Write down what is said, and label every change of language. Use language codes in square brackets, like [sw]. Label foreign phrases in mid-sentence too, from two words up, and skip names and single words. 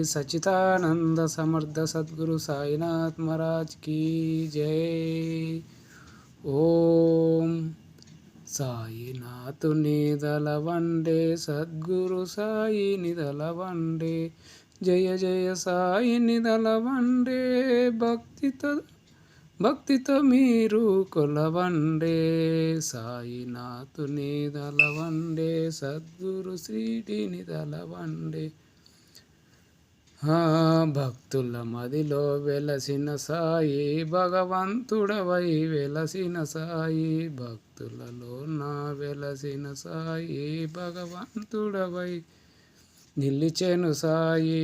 [hi] सच्चिदानंद समर्थ सद्गुरु साईनाथ महाराज की जय। [te] ఓం సాయినాథ నిదలవండే సద్గురు సాయి నిదలవండే జయ జయ సాయి నిదలవండే భక్తితో మీరు కొలవండే సాయినాథుని దలవండే సద్గురు శ్రీడిని దలవండే. భక్తుల మదిలో వెలసిన సాయి భగవంతుడవై వెలసిన సాయి, భక్తులలో నా వెలసిన సాయి భగవంతుడవై నిలిచెను సాయి.